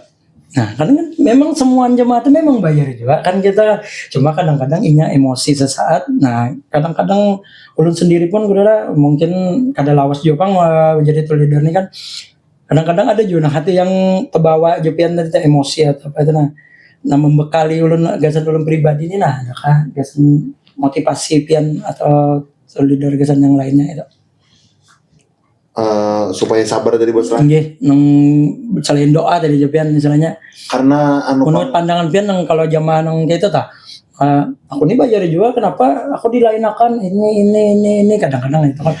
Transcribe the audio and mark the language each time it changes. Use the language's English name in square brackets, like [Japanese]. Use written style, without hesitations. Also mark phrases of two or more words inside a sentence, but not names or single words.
[Banjar] Nah kan memang semua jemaah itu memang bayar juga kan kita cuma kadang-kadang inya emosi sesaat. Nah kadang-kadang ulun sendiri pun udah mungkin kada lawas juga bang menjadi [English] tour leader [Banjar] ini kan kadang-kadang ada juga hati yang terbawa jupian dari emosi atau apa itu nah membekali ulun gasan ulun pribadi ini gasan motivasi pian atau [English] tour leader [Banjar] gasan yang lainnya itu. Supaya sabar dari bos lah. Nggih, selain doa tadi pian misalnya. Karena menurut pandangan pian kalau jamaah gitu aku ini bayar juga kenapa aku dilainakan ini kadang-kadang itu kan.